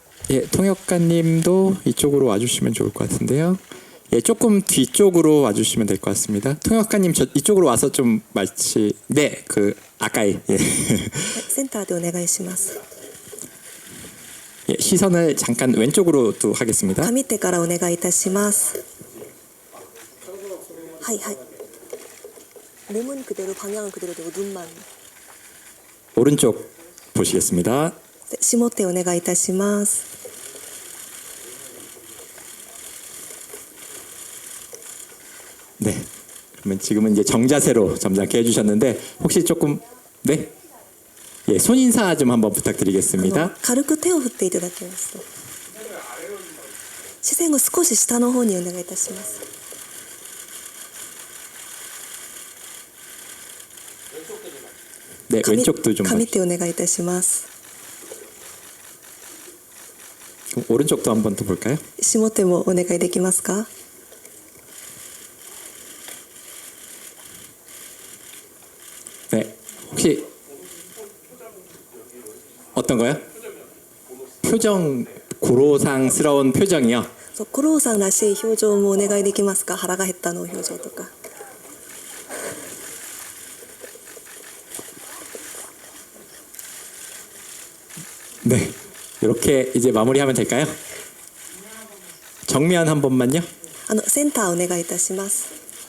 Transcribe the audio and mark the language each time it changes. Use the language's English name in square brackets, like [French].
[Korean] 예, 통역관님도 이쪽으로 와주시면 좋을 것 같은데요. 예, 조금 뒤쪽으로 와주시면 될 것 같습니다. 통역관님 저 이쪽으로 와서 좀 마치 네, 그 아까이 예. [Japanese] センターでお願いします。 [Korean] 예, 시선을 잠깐 왼쪽으로 또 하겠습니다. [Japanese] 上手からお願いいたします。はいはい。 [Korean] 몸은 그대로 방향은 그대로 되고 눈만. 오른쪽 보시겠습니다. [Japanese] 下手お願いいたします。 [Korean] 네. 그러면 지금은 이제 정자세로 점잖게 해주셨는데 혹시 조금 네, 예, 손 인사 좀 한번 부탁드리겠습니다. [Japanese] 軽く手を振っていただきますと。視線を少し下の方にお願いいたします。 [Korean] 네, 왼쪽도 좀 [Japanese] 上手お願いいたします。 [Korean] 그럼 오른쪽도 한번 더 볼까요? [Japanese] 下手もお願いできますか。 [Korean] 네, 혹시 어떤 거요? 표정 고로상스러운 표정이요. [Japanese] そうコローさんらしい表情もお願いできますか。腹が減ったの表情とか。 [Korean] 네, 이렇게 이제 마무리하면 될까요? 정면 한 번만요. [Japanese] センターお願いいたします。